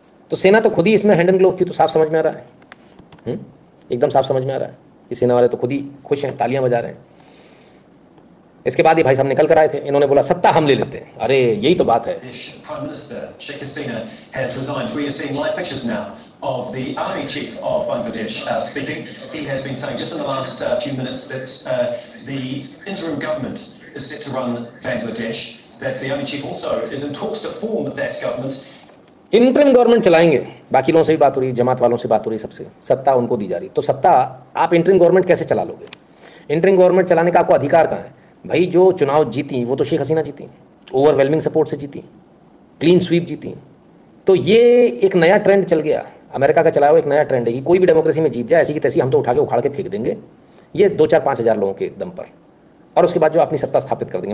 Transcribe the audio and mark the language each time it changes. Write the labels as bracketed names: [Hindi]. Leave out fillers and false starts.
[Hindi] तो सेना तो खुद ही इसमें [English] hand and glove [Hindi] थी, तो साफ समझ में आ रहा है। एकदम साफ समझ में आ रहा है। ये सेना वाले तो खुद ही खुश हैं, तालियां बजा रहे हैं। इसके बाद ये भाई साहब निकल कर आए थे, इन्होंने बोला सत्ता हम ले लेते हैं। अरे यही तो बात है। [English] Prime Minister Sheikh Hasina has resigned. We are seeing live pictures now of the army chief of Bangladesh speaking. He has been saying just in the last few minutes that the interim government is set to run Bangladesh. That the army chief also is in talks to form that government. [Hindi] Interim government चलाएंगे, बाकी लोगों से भी बात हो रही, जमात वालों से बात हो रही, सबसे सत्ता उनको दी जा रही। तो सत्ता आप इंटरिम गवर्नमेंट कैसे चला लोगे? इंटरिम गवर्नमेंट चलाने का आपको अधिकार कहाँ है भाई? जो चुनाव जीती वो तो शेख हसीना जीती, ओवरवेलमिंग सपोर्ट से जीती, क्लीन स्वीप जीती। तो ये एक नया ट्रेंड चल गया, अमेरिका का चलाया हुआ एक नया ट्रेंड है कि कोई भी डेमोक्रेसी में जीत जाए ऐसी की तैसी हम तो उठा के उखाड़ के फेंक देंगे, ये 2-4-5 हज़ार लोगों के दम पर, और उसके बाद जो अपनी सत्ता स्थापित कर देंगे।